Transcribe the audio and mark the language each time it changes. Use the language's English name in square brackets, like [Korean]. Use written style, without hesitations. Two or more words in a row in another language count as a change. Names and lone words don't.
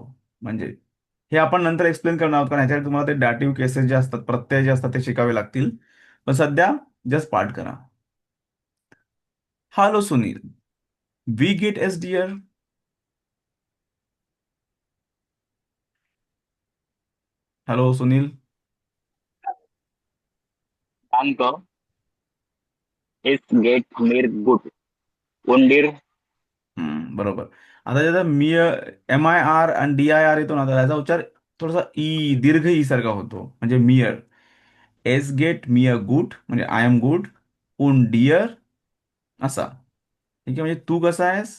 [Marathi] म्हणजे हे आपण नंतर एक्सप्लेन करणार आहोत, कारण ह्याच्यात तुम्हाला ते [English] dative cases [Marathi] जे असतात, प्रत्यय जे असतात ते शिकावे लागतील. पण सध्या जस्ट पाठ करा. [German] Hallo Sunil, wie geht es dir. हॅलो सुनील. Danke, es geht mir gut. Und dir? [Marathi] बरोबर. आता त्याचा मी MIR आणि DIR येतो ना, तर त्याचा उच्चार थोडासा दीर्घ ई सारखा होतो, म्हणजे मियर. [German] es geht mir gut म्हणजे [English] I am good. [German] und dir असा. [Marathi] ठीक आहे, म्हणजे तू कसा आहेस.